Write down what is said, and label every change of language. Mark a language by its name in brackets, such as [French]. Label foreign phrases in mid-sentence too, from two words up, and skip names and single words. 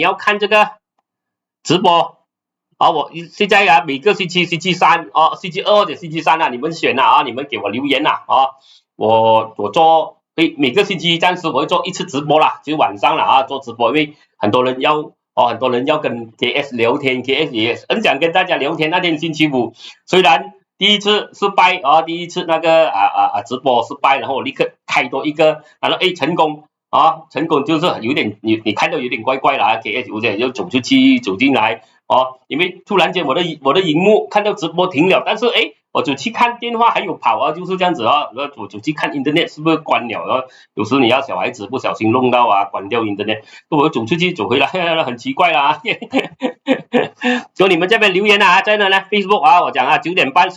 [Chinese] 要看這個直播我現在每個星期3星期2或者星期3你們選你們給我留言我做每個星期暫時我會做一次直播啦，就晚上了做直播，因為很多人要跟 KS 聊天 ，KS 也很想跟大家聊天。那天星期5，雖然第一次失敗第一次那個直播失敗，然後我立刻開多一個，然後成功成功就是有點你看到有點怪怪啦 ，KS 有點就走出去走進來因為突然間我的熒幕看到直播停了，但是我走去看電話還有跑就是這樣子我走去看 internet 是不是關了有時你要小孩子不小心弄到關掉 internet， 我走出去走回來很奇怪啦就你們這邊留言在那呢 Facebook 我講9點半星